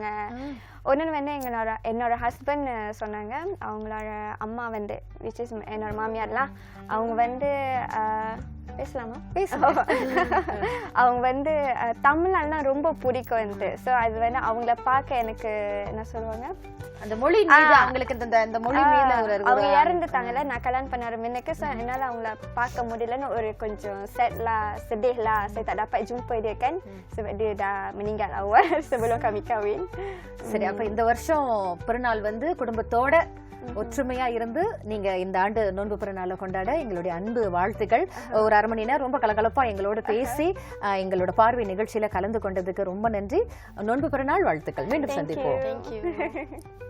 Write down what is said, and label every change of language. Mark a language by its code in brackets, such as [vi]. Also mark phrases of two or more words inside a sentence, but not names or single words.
[ta] ஒன்று வந்து என்னோட ஹஸ்பண்ட் சொன்னாங்க, அவங்களோட அம்மா வந்து [en] which is [ta] என்னோட மாமியார்லாம், அவங்க வந்து பேசலாமா அவங்க வந்து தமிழ்னா ரொம்ப பிடிக்கும் வந்து. ஸோ அது வந்து அவங்கள பார்க்க எனக்கு என்ன சொல்லுவாங்க, அந்த மொழி அவங்களுக்கு இந்த மொழி அவங்க இறந்துட்டாங்கல்ல, நான் கல்யாணம் பண்ண முன்னுக்கு. ஸோ என்னால் அவங்கள பார்க்க முடியலன்னு ஒரு கொஞ்சம் [ms] sedih lah, saya tak dapat jumpa dia kan sebab dia dah meninggal awal sebelum kami kahwin. [ta] சரி, அப்ப இந்த வருஷம் பிறநாள் வந்து குடும்பத்தோட ஒற்றுமையா இருந்து நீங்க இந்த ஆண்டு நோன்பு பிறநாளை கொண்டாட எங்களுடைய அன்பு வாழ்த்துக்கள். ஒரு 1/2 மணி நேரம் ரொம்ப கலகலப்பா எங்களோட பேசி எங்களோட பார்வை நிகழ்ச்சியில கலந்து கொண்டதுக்கு ரொம்ப நன்றி. நோன்பு பிறநாள் வாழ்த்துக்கள். மீண்டும் சந்திப்போம்.